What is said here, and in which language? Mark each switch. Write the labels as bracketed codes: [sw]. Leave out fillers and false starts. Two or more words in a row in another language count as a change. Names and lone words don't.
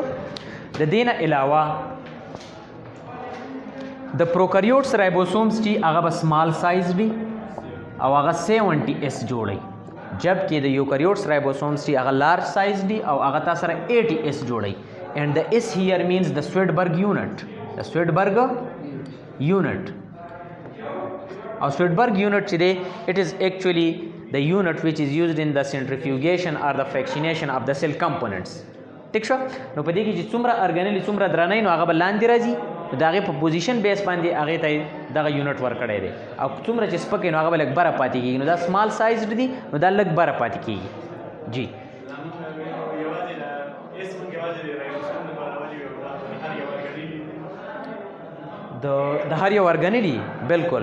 [ps] د دې نه علاوه د [en] prokaryotes ribosomes [ps] چې هغه به [en] small size [ps] دي او هغه 70S جوړوي، جبکې د [en] eukaryotes ribosomes [ps] چې هغه [en] large size [ps] دي او هغه تا سره 80S جوړوي. [en] And the S here means the Svedberg unit, the Svedberg unit. [ps] او سویډبرګ یونټ چې دی [en] it is actually the unit which is used in the centrifugation or the fractionation of the cell components. [ps] ټیک شو. نو په دې کې چې څومره ارګانیل څومره درنی نو هغه به لاندې راځي، نو د هغې په [en] position base [ps] باندې هغې ته دغه یونټ ورکړی دی، او څومره چې سپک نو هغه به لږ بره پاتې کېږي. نو دا [en] small sized [ps] دي نو دا لږ بره پاتې کېږي. جی د هر یو ارګانیل بالکل.